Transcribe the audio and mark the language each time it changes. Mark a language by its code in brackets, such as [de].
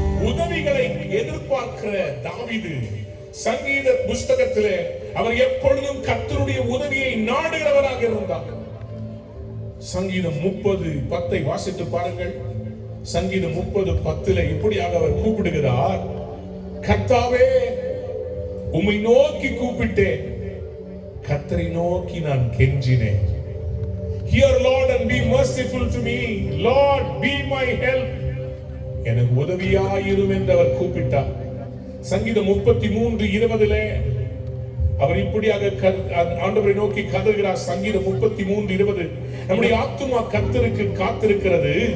[ta] உதவிகளை எதிர்பார்க்கிற தாவீது சங்கீத புஸ்தகத்திலே அவர் எப்பொழுதும் கர்த்தருடைய உதவியை நாடுகிறவராக இருந்தார். சங்கீதம் 30:10 வாசித்து பாருங்கள். சங்கீதம் 30:10 இப்படியாக அவர் கூப்பிடுகிறார், கர்த்தாவே உம்மை நோக்கி கூப்பிட்டேன், கர்த்தரை நோக்கி நான் கெஞ்சினேன். [en] Hear Lord and be merciful to me. Lord be my help. [ta] எனக்கு உதவியாயிரும் என்று அவர் கூப்பிட்டார். சங்கீதம் 33:20 அவர் இப்படியாக ஆண்டவரை நோக்கி கதறுகிறார். சங்கீதம் 33:20 நம்முடைய ஆத்துமா கர்த்தருக்கு காத்திருக்கிறது,